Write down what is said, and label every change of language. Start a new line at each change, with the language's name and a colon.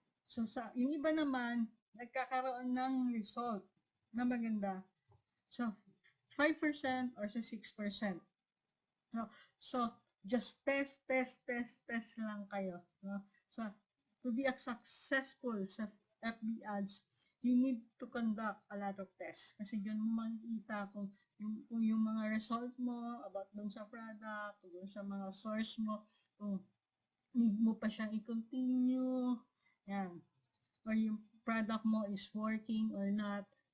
Filipino: So, yung iba naman, nagkakaroon ng result na maganda sa 5% or sa 6%. So, just test lang kayo. No?
English: So, to be successful sa FB ads, you need to conduct a lot of tests.
Filipino: Kasi yun mo makikita kung yung mga result mo about dun sa product, dun sa mga source mo, kung need mo pa siyang i-continue, yan.
English: Or yung product mo is working or not.